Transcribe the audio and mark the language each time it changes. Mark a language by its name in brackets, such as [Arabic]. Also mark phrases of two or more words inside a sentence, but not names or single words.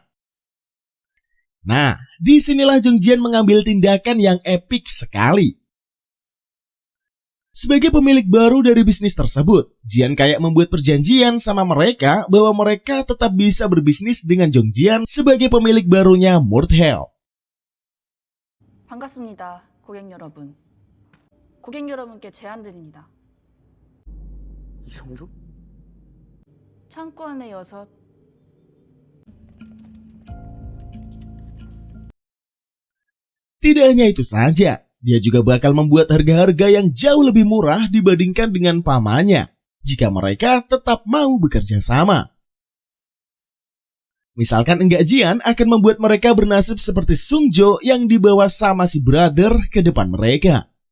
[Indonesian] Nah, disinilah Jong Jian mengambil tindakan yang epik sekali. Sebagai pemilik baru dari bisnis tersebut, Jian kayak membuat perjanjian sama mereka bahwa mereka tetap bisa berbisnis dengan Jong Jian sebagai pemilik barunya Murthel. [Korean] 반갑습니다, 고객 여러분. 고객 여러분께 제안 드립니다. 이성조? 창고 안에 6, [Indonesian] Tidak hanya itu saja, dia juga bakal membuat harga-harga yang jauh lebih murah dibandingkan dengan pamannya jika mereka tetap mau bekerja sama. Misalkan enggak, Jian akan membuat mereka bernasib seperti Sungjo yang dibawa sama si brother ke depan mereka.